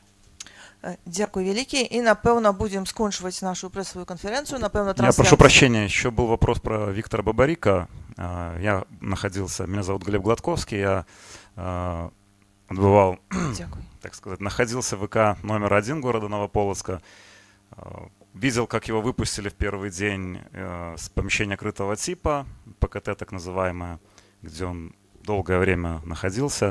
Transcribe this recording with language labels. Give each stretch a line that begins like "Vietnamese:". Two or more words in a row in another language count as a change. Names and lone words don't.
Belarusian: Дякую вялікі, і напэўна будзем скончваць нашу прэсавую канферэнцыю, напэўна
Russian: трансляцию. Я прошу прощения, еще был вопрос про Виктора Бабарика. Меня зовут Глеб Гладковский, я отбывал, так сказать, находился в ВК номер 1 города Новополоцка. Видел, как его выпустили в первый день с помещения крытого типа, ПКТ так называемое, где он долгое время находился.